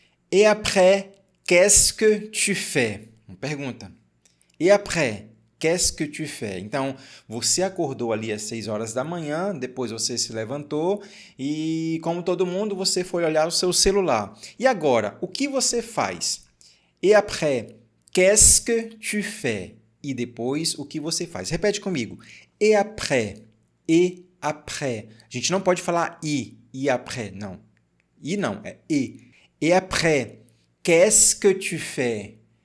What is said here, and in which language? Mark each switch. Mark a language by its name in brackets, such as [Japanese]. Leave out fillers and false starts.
[French] Et après, qu'est-ce que tu fais? Uma pergunta. Et après, qu'est-ce que tu fais? [Portuguese] Então, você acordou ali às 6 horas da manhã, depois você se levantou e, como todo mundo, você foi olhar o seu celular. E agora, o que você faz? [French] Et après, qu'est-ce que tu fais? [Portuguese] E depois, o que você faz? Repete comigo. Et après, et après. A gente não pode falar e après, não. E não, é e. [French] Et après, qu'est-ce que tu fais?